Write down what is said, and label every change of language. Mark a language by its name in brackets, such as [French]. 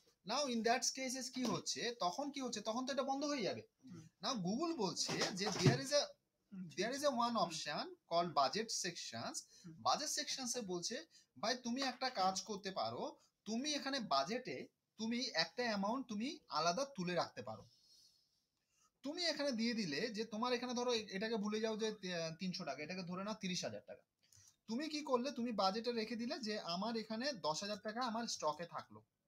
[English] now in that cases [Bangla] কি হচ্ছে, তখন কি হচ্ছে, তখন তো এটা বন্ধ হয়ে যাবে। নাও গুগল বলছে যে [English] there is a one option called budget sections. [Bangla] Budget সেকশনসে বলছে, ভাই তুমি একটা কাজ করতে পারো, তুমি এখানে বাজেটে তুমি একটা অ্যামাউন্ট তুমি আলাদা তুলে রাখতে পারো। তুমি এখানে দিয়ে দিলে যে তোমার এখানে ধরো এটাকে ভুলে যাও যে 300 টাকা, এটাকে ধরে নাও 30,000 টাকা। তুমি কি করলে, তুমি বাজেটে রেখে দিলে যে আমার এখানে 10,000 টাকা আমার স্টকে থাকলো।